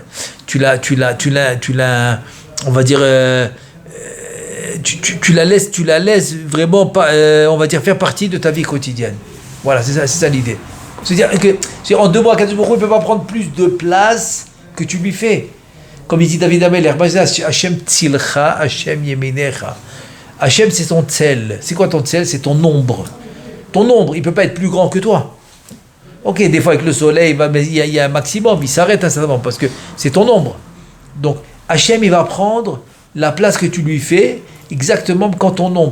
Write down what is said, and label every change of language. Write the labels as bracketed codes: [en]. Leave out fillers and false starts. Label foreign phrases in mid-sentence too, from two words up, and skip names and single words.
[fr] Tu la on va dire, tu la laisses vraiment pas, on va dire, faire partie de ta vie quotidienne. Voilà, c'est ça l'idée. C'est-à-dire que en 2 mois, [he] קדוש ברוך הוא [fr] ne peut pas prendre plus de place que tu lui fais. Comme il dit David Ameler, [he] השם צלך, השם ימינך. [fr] Hachem, c'est ton tsel. C'est quoi ton tsel? C'est ton ombre. Ton ombre, il ne peut pas être plus grand que toi. Ok, des fois avec le soleil, il y a un maximum, il s'arrête un certain moment parce que c'est ton ombre. Donc, Hachem, il va prendre la place que tu lui fais exactement comme ton ombre.